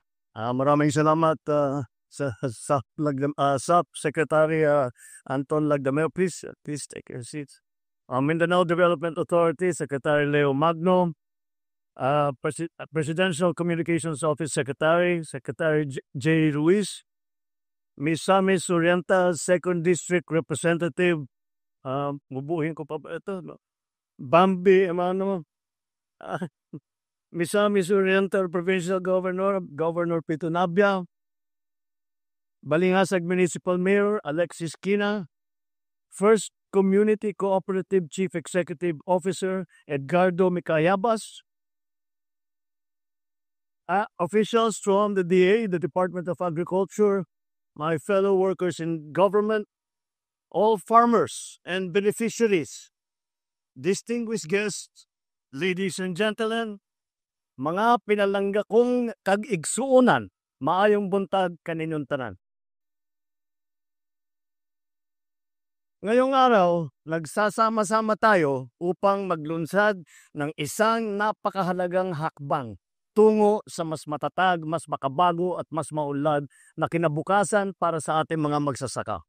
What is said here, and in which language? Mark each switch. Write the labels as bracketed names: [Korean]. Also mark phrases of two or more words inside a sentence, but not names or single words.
[Filipino] Maraming salamat Secretary Anton Lagdameo. [English] Please take your seats. Mindanao Development Authority Secretary Leo Magno, Presidential Communications Office Secretary J. Ruiz, Ms. Sami Surienta, Second District Representative, [Filipino] bubuhin ko pa ba ito? [English] Bambi Emano, Ms. Sami Surienta, Provincial Governor, Governor Pito Nabia, Balingasag Municipal Mayor Alexis Quina, First Community Cooperative Chief Executive Officer Edgardo Micayabas, officials from the DA, the Department of Agriculture, my fellow workers in government, all farmers and beneficiaries, distinguished guests, ladies and gentlemen, [Cebuano] mga pinalangga kong kag-igsuunan, maayong buntag kaninyong tanan. [Filipino] Ngayong araw, nagsasama-sama tayo upang maglunsad ng isang napakahalagang hakbang tungo sa mas matatag, mas makabago at mas maunlad na kinabukasan para sa ating mga magsasaka.